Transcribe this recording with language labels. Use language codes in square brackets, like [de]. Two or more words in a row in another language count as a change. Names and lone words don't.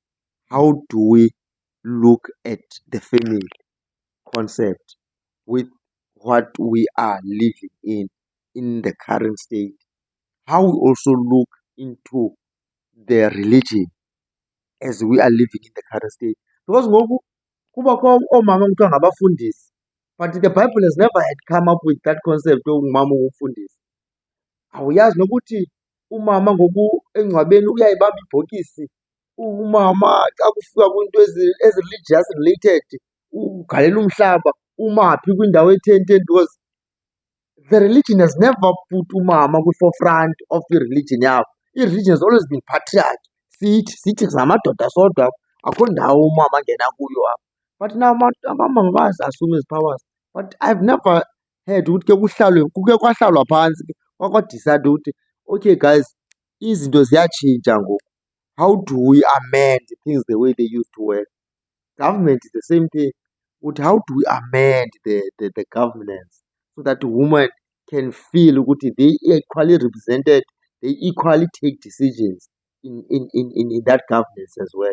[en] How do we look at the family concept with what we are living in the current state? How we also look into the religion as we are living in the current state. Because [xh] ngoku kubakho oomama kuthiwa ngabafundisi, [en] but the Bible has never had come up with that concept [xh] ongumama ungumfundisi. Awuyazi nokuthi umama ngoku engcwabeni uyayibamba ibhokisi. Umama xa kufika kwiinto ezi- [en] religious related [xh] ugalela umhlaba, umaphi kwindawo etheni [en] because the religion has never put [xh] umama kwi- [en] forefront of [xh] i-religion yabo. [en] I-religion has always been patriarchy. [xh] Sithi zamadoda sodwa, akho ndawo umama angena kuyo apha. [en] But now [xh] amama mabazasume ezi powers. [en] But I've never heard [xh] ukuthi kuke kwahlalwa phantsi kwakwadicayidwa ukuthi, [en] okay guys, [xh] izinto ziyatshintsha ngoku. [en] How do we amend things the way they used to work? Government is the same thing. But how do we amend the governance so that women can feel ukuthi they equally represented they equally take decisions in that governance as well.